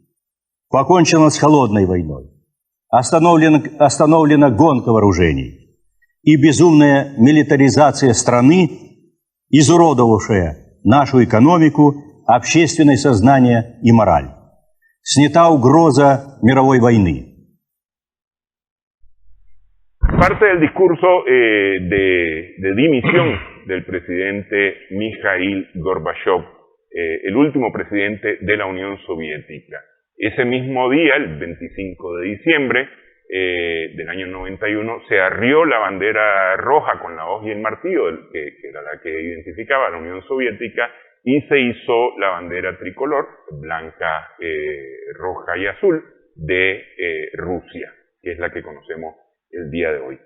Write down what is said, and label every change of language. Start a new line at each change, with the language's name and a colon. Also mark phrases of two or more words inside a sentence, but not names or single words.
Russian: Покончено с холодной войной. Остановлена гонка вооружений и безумная милитаризация страны, изуродовавшая нашу экономику, общественное сознание и мораль. Снята угроза мировой войны.
Spanish: Parte del discurso de dimisión del presidente Mikhail Gorbachev, el último presidente de la Unión Soviética. Ese mismo día, el 25 de diciembre del año 91, se arrió la bandera roja con la hoz y el martillo, que era la que identificaba a la Unión Soviética, y se hizo la bandera tricolor, blanca, roja y azul, de Rusia, que es la que conocemos el día de hoy.